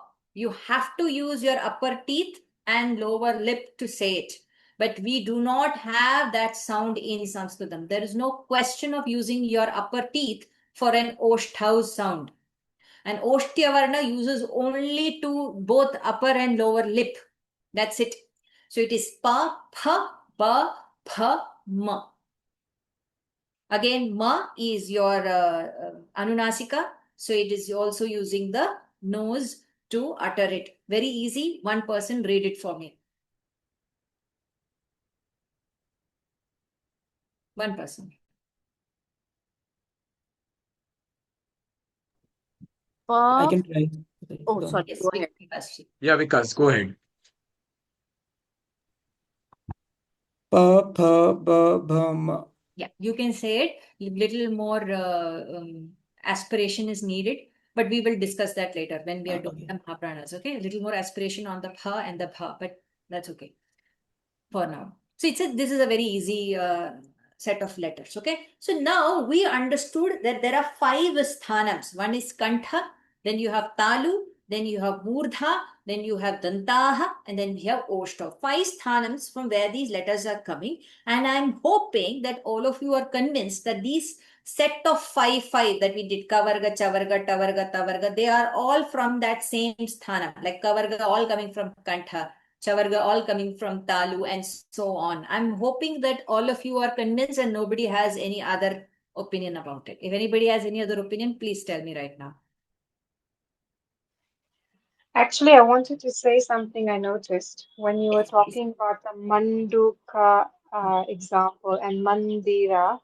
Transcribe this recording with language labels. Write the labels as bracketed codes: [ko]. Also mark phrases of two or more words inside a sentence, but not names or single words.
[en] You have to use your upper teeth and lower lip to say it. But we do not have that sound in Sanskritam. There is no question of using your upper teeth for an oshtau sound. And [sa] Oshtya Varna [en] uses only to both upper and lower lip. That's it. So it is [sa] pa, pha, ba, pha, ma. [en] Again, ma is your anunasika. So it is also using the nose to utter it. Very easy. One person read it for me. One person. I can try. Oh, sorry. Yes, Go ahead. Yeah, Vikas, go ahead. Pa, pha, ba, bha, ma. Yeah, you can say it. Little more aspiration is needed, but we will discuss that later when we are doing the Mahapranas. Okay, a little more aspiration on the pha and the bha, but that's okay for now. So this is a very easy set of letters. Okay, so now we understood that there are 5 sthanams. One is kantha, then you have talu, then you have murdha, then you have dantaha, and then we have oshta. 5 sthanams from where these letters are coming. And I'm hoping that all of you are convinced that these set of 5 that we did, [sa] kavarga, chavarga, tavarga, tavarga, [en] they are all from that same sthanam. Like kavarga all coming from kantha, chavarga all coming from talu, and so on. I'm hoping that all of you are convinced and nobody has any other opinion about it. If anybody has any other opinion, please tell me right now. Actually, I wanted to say something I noticed when you were talking about the Manduka example and Mandira.